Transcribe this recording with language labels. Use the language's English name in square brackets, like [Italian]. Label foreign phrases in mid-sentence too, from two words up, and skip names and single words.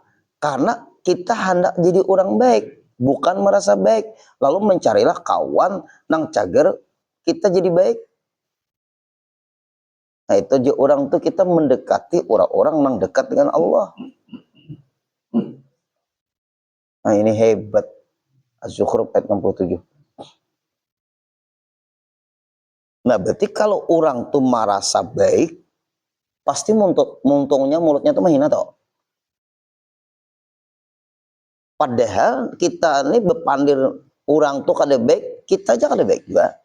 [Indonesian] Karena kita hendak jadi orang baik, bukan merasa baik. Lalu mencarilah kawan nang cager kita jadi baik. Nah itu orang tuh kita mendekati orang-orang yang dekat dengan Allah. Nah ini hebat. Az-Zukhruf ayat 67. Nah berarti kalau orang tuh merasa baik, pasti muntungnya mulutnya tuh menghina toh. Padahal kita ini bepandir orang tuh kada baik, kita aja kada baik juga.